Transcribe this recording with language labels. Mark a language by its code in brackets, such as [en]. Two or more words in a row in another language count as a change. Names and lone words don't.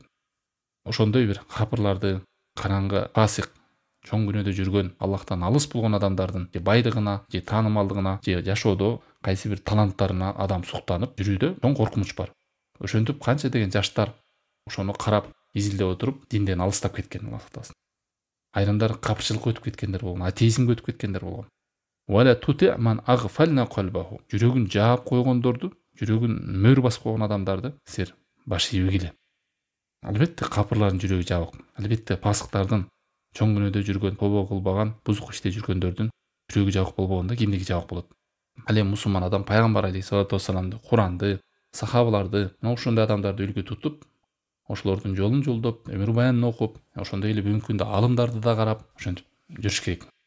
[ky] Ошондой бир капырларды, караңгы, фасик, чоң күнөөдө жүргөн, Аллахтан алыс болгон адамдардын же байдыгына, же таанымалдыгына, же жашоодо кайсы бир таланттарына адам суктанып жүрүүдө чоң коркунуч бар. Ошентип канча деген жаштар ошону карап, изилдеп отуруп, динден алыстап кеткен Аллах тааласы. Айрымдар капырчылыкка өтүп кеткендер болгон, атеизмге өтүп кеткендер болгон. [ar] ولا تطع من أغفلنا قلبه. [ky] Жүрөгүн жаап койгондорду, жүрөгүн мөр басып койгон адамдарды силер баш ийбегиле. Албетте капырлардын жүрөгү жабык. Албетте фасыктардын, чоң күнөөдө жүргөн, тобо кылбаган, бузук иште жүргөндөрдүн жүрөгү жабык болбогондо кимдики жабык болот? Ал эми мусулман адам пайгамбар [ar] عليه الصلاة والسلام, [ky] Куранды, сахабаларды, ошондой адамдарды үлгү тутуп, ошолордун жолун жолдоп, өмүр баянын окуп, ошондой эле бүгүнкү күндө алымдарды да карап, ошентип жүрүш керек.